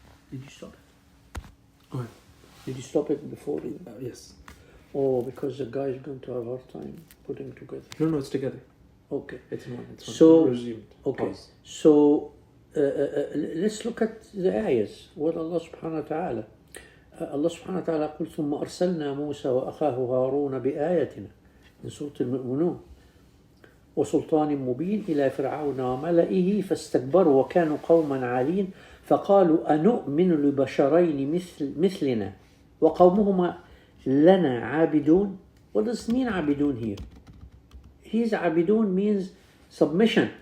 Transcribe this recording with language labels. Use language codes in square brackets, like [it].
[en] Did you stop it? Go ahead. Did you stop it before? Yes. Oh, because the guy is going to have a hard time putting together. No, it's together. Okay. It's one. So, resumed. okay. Pause. So, let's look at the ayahs. What Allah subhanahu wa ta'ala. [ar] Allah subhanahu wa ta'ala قل ثم أرسلنا موسى وأخاه هارون بآياتنا من سورة المؤمنون وسلطان مبين إلى فرعون وملئه فاستكبروا وكانوا قوما عالين فقالوا أنؤمن لبشرين مثلنا وقومهما لنا عابدون. [en] What does it mean عابدون here? He's عابدون means submission.